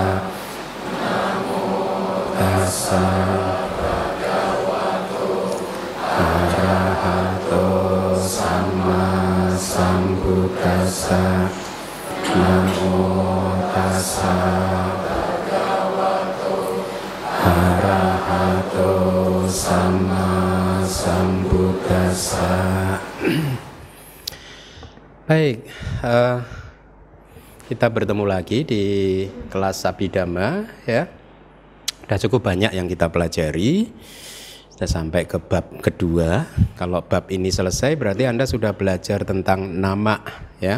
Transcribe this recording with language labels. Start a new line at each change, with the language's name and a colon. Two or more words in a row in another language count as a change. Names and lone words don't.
Pali: Namo tassa bhagavato arahato sama sambuddhassa. Namo tassa arahato sama sambuddhassa.
Indonesian: Baik, kita bertemu lagi di kelas Abhidhamma ya. Sudah cukup banyak yang kita pelajari. Sudah sampai ke bab kedua. Kalau bab ini selesai berarti Anda sudah belajar tentang nama ya.